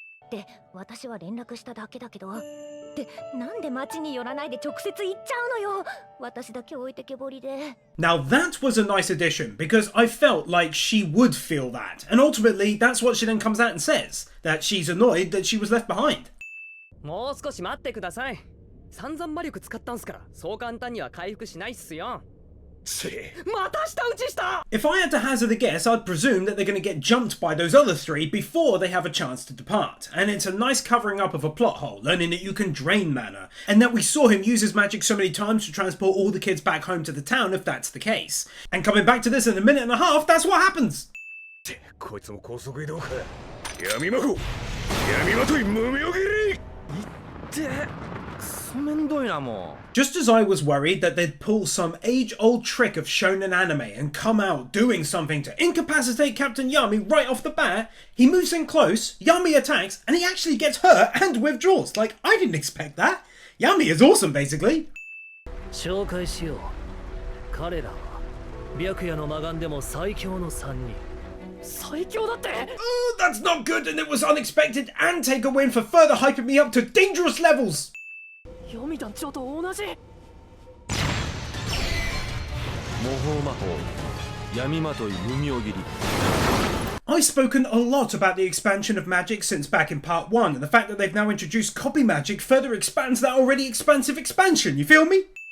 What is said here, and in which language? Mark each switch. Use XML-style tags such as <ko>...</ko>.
<ja>で、私は連絡しただけだけど。で、なんで町に寄らないで直接行っちゃうのよ。私だけ置いてけぼりで。</ja> <en>Now that was a nice addition because I felt like she would feel that. And ultimately, that's what she then comes out and says. That she's annoyed that she was left behind.</en> <ja>もう少し待ってください。散々魔力使ったんすから、そう簡単には回復しないっすよ。また下打ちした。</ja> <en>If I had to hazard a guess, I'd presume that they're going to get jumped by those other three before they have a chance to depart. And it's a nice covering up of a plot hole, learning that you can drain mana, and that we saw him use his magic so many times to transport all the kids back home to the town if that's the case. And coming back to this in a minute and a half, that's what happens.</en> <ja>こいつも高速移動か。闇魔法。闇まとい無名斬り。</ja> <en>Just as I was worried that they'd pull some age-old trick of shonen anime and come out doing something to incapacitate Captain Yami right off the bat, he moves in close, Yami attacks, and he actually gets hurt and withdraws. Like, I didn't expect that. Yami is awesome, basically.</en> <ja>紹介しよう。彼らは白夜の魔眼でも最強の3人。最強だって。</ja> <en>Oh, that's not good, and it was unexpected, and take a win for further hyping me up to dangerous levels.</en> <ja>闇団長と同じ。模倣魔法闇まとい無名斬り。</ja> <en>I've spoken a lot about the expansion of magic since back in part 1, and the fact that they've now introduced copy magic further expands that already expansive expansion, you feel me?</en>